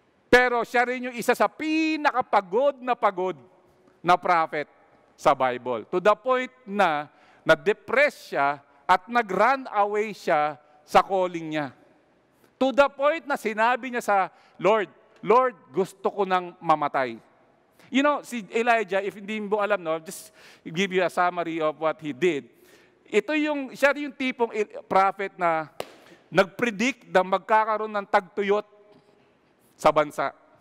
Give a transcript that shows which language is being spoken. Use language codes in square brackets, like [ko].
[tl] Pero siya rin yung isa sa pinakapagod na prophet sa Bible. To the point na na-depress siya at nag-run away siya sa calling niya. To the point na sinabi niya sa Lord, Lord, gusto ko nang mamatay. [en] You know, si Elijah, if [tl] hindi mo alam, [en] no, just give you a summary of what he did. [tl] Siya yung tipong prophet na nag-predict na magkakaroon ng tagtuyot sa bansa.